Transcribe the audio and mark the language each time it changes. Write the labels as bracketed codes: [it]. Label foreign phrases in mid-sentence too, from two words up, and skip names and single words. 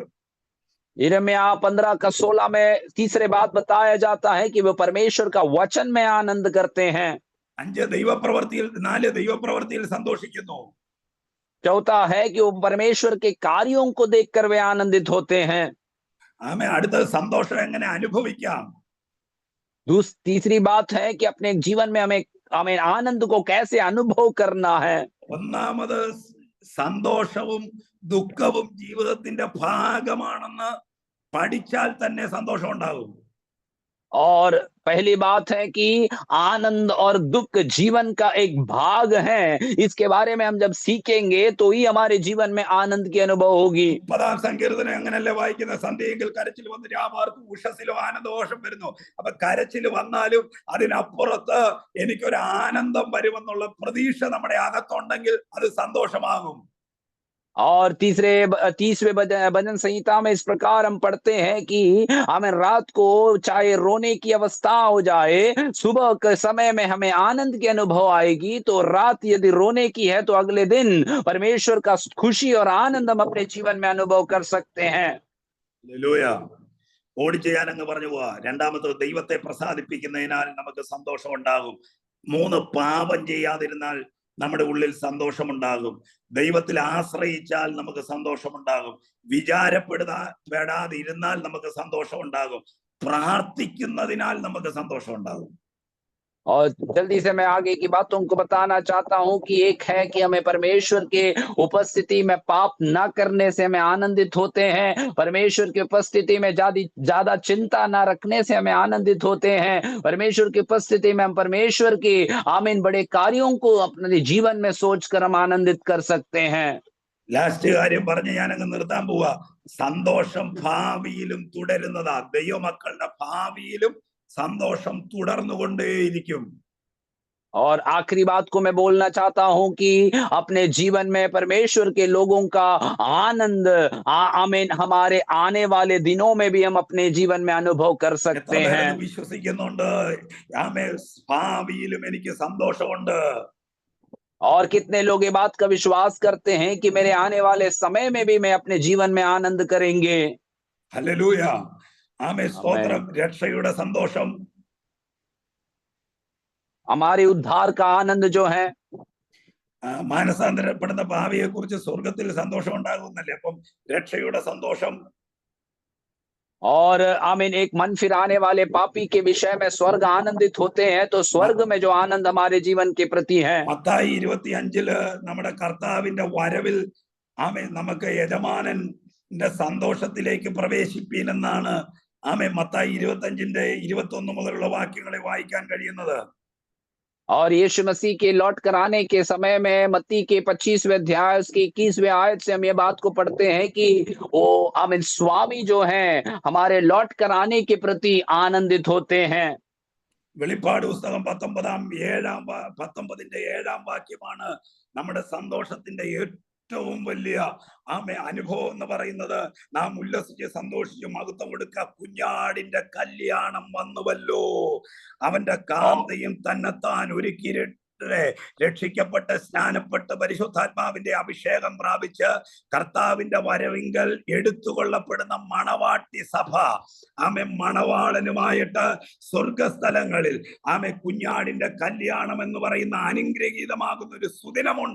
[hi] यिर्मयाह 15:16 में तीसरे बात बताया जाता है कि वो परमेश्वर का वचन में आनंद करते हैं। 5, [ml] ദൈവപ്രവൃത്തിയിൽ. 4, ദൈവപ്രവൃത്തിയിൽ സന്തോഷിക്കുന്നു. [hi] चौथा है कि वो परमेश्वर के कार्यों को देखकर वे आनंदित होते हैं। [ml] ആമേൻ. അടുത്തത് സന്തോഷം എങ്ങനെ അനുഭവിക്കാം. [hi] तीसरी बात है कि अपने जीवन में हमें आनंद को कैसे अनुभव करना है। [ml] ഒന്നാമത്, സന്തോഷവും ദുഃഖവും ജീവിതത്തിന്റെ ഭാഗമാണെന്ന് പഠിച്ചാൽ തന്നെ സന്തോഷം ഉണ്ടാകും. [hi] और पहली बात है कि आनंद और दुख जीवन का एक भाग है। इसके बारे में हम जब सीखेंगे तो ही हमारे जीवन में आनंद की अनुभव होगी। [ml] 30-ാം സങ്കീർത്തനം എങ്ങനെയല്ലേ വായിക്കുന്നത്? സന്ധ്യയെങ്കിൽ കരച്ചിൽ വന്ന് രാമാർക്കും ഉഷസ്സിലും ആനന്ദഘോഷം വരുന്നു. അപ്പൊ കരച്ചിൽ വന്നാലും അതിനപ്പുറത്ത് എനിക്കൊരു ആനന്ദം വരുമെന്നുള്ള പ്രതീക്ഷ നമ്മുടെ അകത്തുണ്ടെങ്കിൽ അത് സന്തോഷമാകും. [hi] और 30वें भजन संहिता में इस प्रकार हम पढ़ते हैं कि हमें रात को चाहे रोने की अवस्था हो जाए, सुबह के समय में हमें आनंद की अनुभव आएगी। तो रात यदि रोने की है तो अगले दिन परमेश्वर का खुशी और आनंद हम अपने जीवन में अनुभव कर सकते हैं। [ml] ഹല്ലേലൂയ. ഓടിച്ച് ഞാനങ്ങ് പറഞ്ഞു പോവാ. രണ്ടാമത്തെ, ദൈവത്തെ പ്രസാദിപ്പിക്കുന്നതിനാൽ നമുക്ക് സന്തോഷം ഉണ്ടാകും. 3, പാപം ചെയ്യാതിരുന്നാൽ നമ്മുടെ ഉള്ളിൽ സന്തോഷമുണ്ടാകും. ദൈവത്തിൽ ആശ്രയിച്ചാൽ നമുക്ക് സന്തോഷമുണ്ടാകും. വിചാരപ്പെടാതിരുന്നാൽ നമുക്ക് സന്തോഷമുണ്ടാകും. പ്രാർത്ഥിക്കുന്നതിനാൽ നമുക്ക് സന്തോഷമുണ്ടാകും. [hi] और जल्दी से मैं आगे की बातों को बताना चाहता हूं कि एक है कि हमें परमेश्वर के उपस्थिति में पाप ना करने से हमें आनंदित होते हैं। परमेश्वर की उपस्थिति में ज्यादा चिंता ना रखने से हमें आनंदित होते हैं। परमेश्वर की उपस्थिति में हम परमेश्वर के आमीन बड़े कार्यों को अपने जीवन में सोचकर हम आनंदित कर सकते हैं। [ml] ലാസ്റ്റ് കാര്യം പറഞ്ഞ് ഞാനങ്ങ് നിർത്താൻ പോവാ. സന്തോഷം ഭാവിയിലും തുടരുന്നതാ. ദൈവമക്കളുടെ ഭാവിയിലും സന്തോഷം തുടർന്നുകൊണ്ടേയിരിക്കും. [hi] और आखिरी बात को मैं बोलना चाहता हूं कि अपने जीवन में परमेश्वर के लोगों का आनंद आमीन हमारे आने वाले दिनों में भी हम अपने जीवन में अनुभव कर [ml] എത്ര [hi] सकते [ml] പേരത് [hi] हैं। [ml] വിശ്വസിക്കുന്നുണ്ട്? ആമേൻ. ഭാവിയിലും എനിക്ക് സന്തോഷമുണ്ട്. [hi] और कितने लोग ये बात का विश्वास करते हैं कि मेरे आने वाले समय में भी मैं अपने जीवन में आनंद करेंगे। [ml] ഹല്ലേലൂയ. ആമേൻ. [hi] आमीन। [ml] സ്തോത്രം. രക്ഷയുടെ സന്തോഷം, [hi] हमारे उद्धार का आनंद जो है, [ml] മാനസാന്തരപ്പെടുന്ന ഭാവിയെ കുറിച്ച് സ്വർഗത്തിൽ സന്തോഷം ഉണ്ടാകുന്നല്ലേ. അപ്പം രക്ഷയുടെ സന്തോഷം, [hi] और आमीन, एक मन फिराने वाले पापी के विषय में स्वर्ग आनंदित होते हैं, तो स्वर्ग में जो आनंद हमारे जीवन के प्रति है, [ml] മത്തായി 25 നമ്മുടെ കർത്താവിന്റെ വരവിൽ നമുക്ക് യജമാനന്റെ സന്തോഷത്തിലേക്ക് പ്രവേശിപ്പീൻ എന്നാണ് മത്തായി 25-21 മുതലുള്ള വാക്യങ്ങളെ വായിക്കാൻ കഴിയുന്നത്. [hi] और यीशु मसीह के लौट कर आने के समय में मत्ती के 25वें अध्याय उसके 21वें आयत से हम ये बात को पढ़ते हैं कि वो आमीन स्वामी जो हैं हमारे लौट कर आने के प्रति आनंदित होते हैं। [ml] വെളിപ്പാട് പുസ്തകം 19-ന്റെ 7 വാക്യമാണ് നമ്മുടെ സന്തോഷത്തിന്റെ ഏറ്റവും വലിയ അനുഭവം എന്ന് പറയുന്നത്. നാം ഉല്ലസിച്ച് സന്തോഷിച്ച് മഹത്വം കൊടുക്കുക, കുഞ്ഞാടിന്റെ കല്യാണം വന്നുവല്ലോ, അവന്റെ കാന്തയും തന്നെത്താൻ ഒരുക്കി രക്ഷിക്കപ്പെട്ട് സ്നാനപ്പെട്ട് പരിശുദ്ധാത്മാവിന്റെ അഭിഷേകം പ്രാപിച്ച് കർത്താവിന്റെ വരവിങ്കൽ എടുത്തുകൊള്ളപ്പെടുന്ന മണവാട്ടി സഭ മണവാളനുമായിട്ട് സ്വർഗസ്ഥലങ്ങളിൽ കുഞ്ഞാടിന്റെ കല്യാണം എന്ന് പറയുന്ന അനുഗ്രഹീതമാകുന്ന ഒരു സുദിനമുണ്ട്.